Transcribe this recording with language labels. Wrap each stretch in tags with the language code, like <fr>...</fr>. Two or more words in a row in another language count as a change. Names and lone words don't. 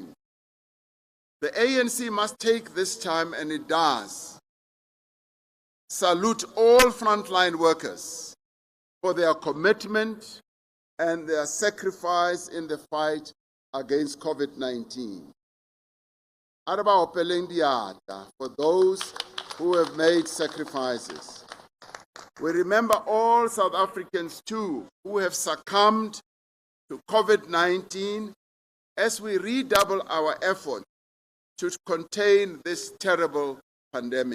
<en>The ANC must take this time, and it does, salute all frontline workers for their commitment and their sacrifice in the fight against COVID-19.</en> <nso>Araba opeleng diata</nso> <en>for those who have made sacrifices. We remember all South Africans too who have succumbed to COVID-19 as we redouble our effort to contain this terrible pandemic.</en>